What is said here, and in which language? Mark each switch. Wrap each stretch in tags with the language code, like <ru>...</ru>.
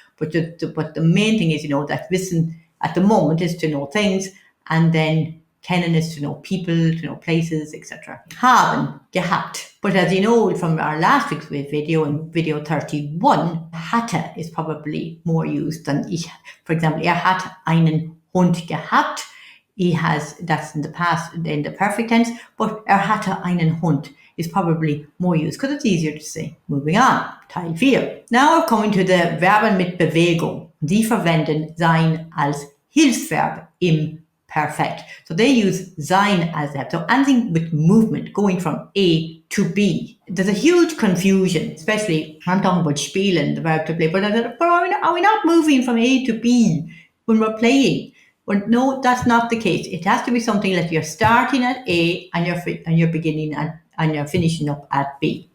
<en>But the main thing is, you know, that wissen at the moment is to know things, and then kennen is to know people, to know places, etc. Haben, gehabt. But as you know from our last week's video, in video 31, hatte is probably more used than ich. For example,</en> <de>hat einen Hund gehabt.</de> <en>He has, that's in the past, in the perfect tense, but</en> <de>hatte einen Hund</de> <en>is probably more used because it's easier to say. Moving on, Teil 4. Now we're coming to the</en> <de>Verben mit Bewegung. Die verwenden sein als Hilfsverb im Perfekt.</de> <en>So they use sein as that. So anything with movement, going from A to B. There's a huge confusion, especially I'm talking about spielen, the verb to play, but are we not moving from A to B when we're playing? Well, no, that's not the case. It has to be something that you're starting at A and you're beginning at, and you're finishing up at B.</en>